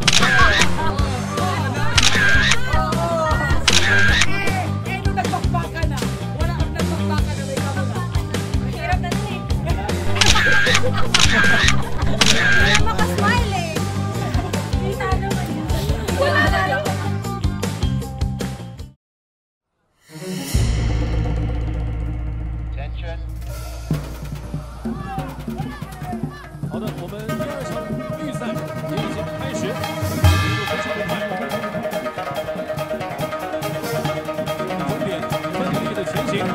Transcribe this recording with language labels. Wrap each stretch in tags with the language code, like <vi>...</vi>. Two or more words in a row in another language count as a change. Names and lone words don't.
<tl>Nung nagpakbaka na, wala kang nagpakbaka na may camera. Mahirap na nun eh. Wala makasmile eh. Kita naman yun. Wala na lang.</tl> <zh>好的，我们第2场预赛也已经开始，速度非常的快。终点奋力的前行。</zh>